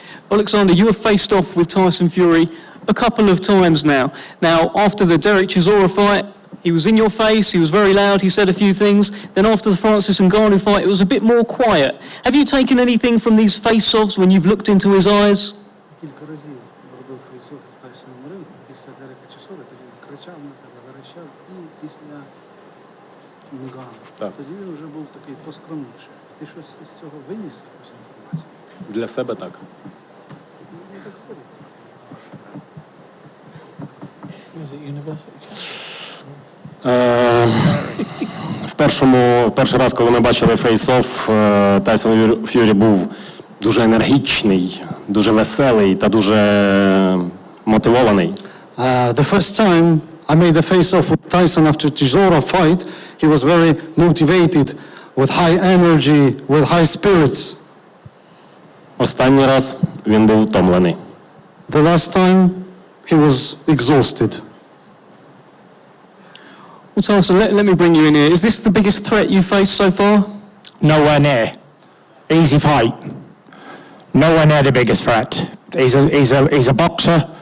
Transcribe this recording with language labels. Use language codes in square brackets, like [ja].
[en] Oleksandr, you have faced off with Tyson Fury a couple of times now. Now, after the Derek Chisora fight, he was in your face, he was very loud, he said a few things. Then after the Francis Ngannou fight, it was a bit more quiet. Have you taken anything from these face-offs when you've looked into his eyes? [uk] Кілька разів робив фейсоф із Тайсоном Ф'юрі після Дерека Чісори, тоді кричав на тебе, верещав, і після Нгану. Тоді він вже був такий поскромніший. Ти щось із цього виніс, якусь інформацію? Для себе так. Ну, так скажи. В перший раз, коли ми бачили фейс-офф, Тайсон Ф'юрі був дуже енергічний, дуже веселий та дуже мотивований. [en] The first time I made a face-off with Tyson after Chisora fight, he was very motivated, with high energy, with high spirits. [uk] Останній раз він був втомлений. [en] The last time, he was exhausted. Well, Tyson, let me bring you in here. Is this the biggest threat you faced so far? Nowhere near. Easy fight. Nowhere near the biggest threat. He's a boxer.